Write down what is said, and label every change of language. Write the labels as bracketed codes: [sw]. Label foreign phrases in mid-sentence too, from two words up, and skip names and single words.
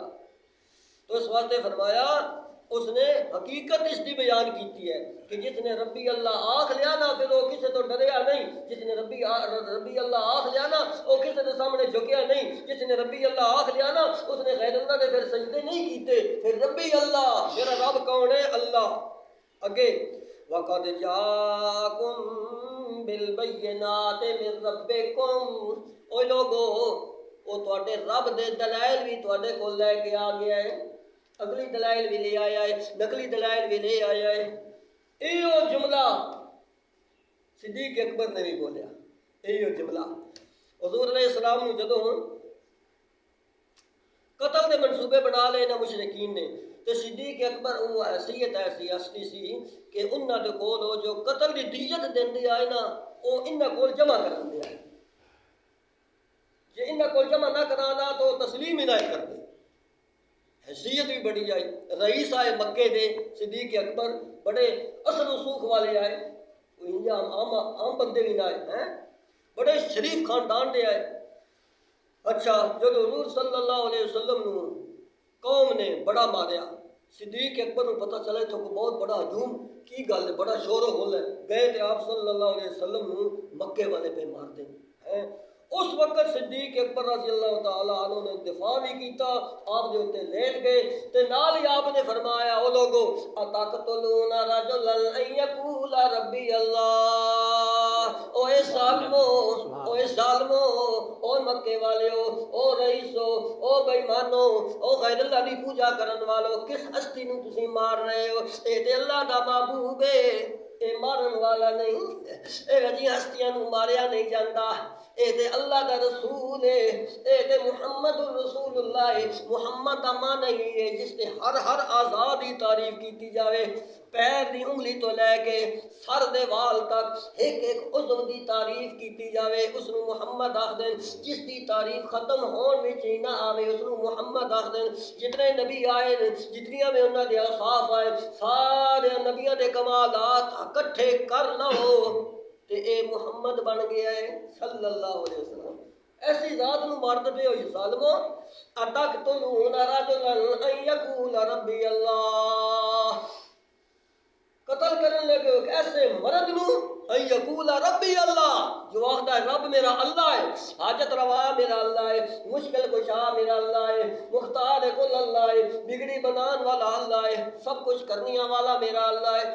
[pa] تو اس واسطے فرمایا اس نے حقیقت اس دی بیان کیتی ہے کہ جس نے [ar] ربی اللہ [pa] آکھ لیا نا پھر وہ کسی تو ڈریا نہیں، جس نے [ar] ربی اللہ [pa] آکھ لیا نا وہ کسی کے سامنے جھکیا نہیں، جس نے [ar] ربی اللہ [pa] آکھ لیا نا اس نے غیر اللہ نے پھر سجدے نہیں کیتے، پھر [ar] ربی اللہ، [pa] میرا رب کون ہے؟ اللہ۔ [ar] اگے وَقَدْ جَاءَكُمْ بِالْبَيِّنَاتِ مِنْ رَبِّكُمْ، [pa] اوہ لوگو وہ تواڈے رب دے دلائل بھی تواڈے کو لے کے آ گیا ہے، اگلی دلائل بھی لے آیا ہے، نقلی دلائل بھی لے آیا ہے۔ ایو جملہ صدیق اکبر نے بھی بولیا، ایو جملہ حضور [ar] علیہ السلام [pa] نے جدوں قتل دے منصوبے بنا لے نہ مشرکین نے، تو صدیق اکبر وہ حیثیت ایسی ہستی سی کہ انہاں دے کول وہ جو قتل دی دیت دیندی آئے نا وہ انہاں کول جمع کراندے آئے، جے انہاں کول جمع نہ کرانا تو تسلیم ہی نہ کردے، حیثیت بھی بڑی جائے۔ رئیس آئے مکے دے صدیق اکبر، بڑے اثر و سوکھ والے آئے، کوئی عام بندے بھی نہ آئے، بڑے شریف خاندان دے آئے۔ اچھا جب حضور [ar] صلی اللہ علیہ وسلم [pa] نو قوم نے بڑا ماریا، صدیق اکبر کو پتہ چلے تو کو بہت بڑا ہجوم کی گل ہے، بڑا شور و ہول ہے، گئے تھے آپ [ar] صلی اللہ علیہ وسلم [pa] نو مکے والے پہ مار دیں۔ اس وقت صدیق اکبر [ar] رضی اللہ تعالیٰ عنہ [pa] نے دفاع بھی کیتا، آپ دے ہوتے لیٹ گئے، تے نال ہی آپ نے فرمایا او لوگو [ar] اتقتلون رجلا ان یقول ربی اللہ، [pa] اوے ظالمو، او مکے والےو، او رئیسو، او بے ایمانو، او غیر اللہ دی پوجا کرن والو، کس ہستی نو تسی مار رہے ہو؟ اے تے اللہ دا محبوب ہے، اے مارن والا نہیں، اے وجی ہستیاں نو ماریا نہیں جاندا، اے تے اللہ دا رسول ہے، اے تے [ar] محمد الرسول اللہ [pa] ہے۔ محمد دا معنی ہے جس تے ہر آزاد دی تعریف کیتی جاوے، پیر دی انگلی تو لے کے سر دے وال تک ایک ایک عضو دی تعریف کیتی جاوے، اس نو محمد آخدن۔ جس دی تعریف ختم ہون وچ ہی نہ آوے اس نو محمد آخدن۔ جتنے نبی آئے جتنیاں میں انہاں دے اوصاف آئے سارے نبیاں دے کمالات اکٹھے کر لو تے اے محمد بن گیا ہے [ar] صلی اللہ علیہ وسلم۔ [pa] ایسی ذات نو مارد پہ ہوئی ظالمو، [ar] اتقتلون رجلا ان یقول ربی اللہ، [pa] قتل کرنے لگے ہو کہ ایسے مرد نو [ar] ان یقول ربی اللہ، [pa] جو آخدا ہے رب میرا اللہ ہے، حاجت روا میرا اللہ ہے، مشکل کشا میرا اللہ ہے، مختار کل اللہ ہے، بگڑی بنان والا اللہ ہے، سب کچھ کرنیاں والا میرا اللہ ہے۔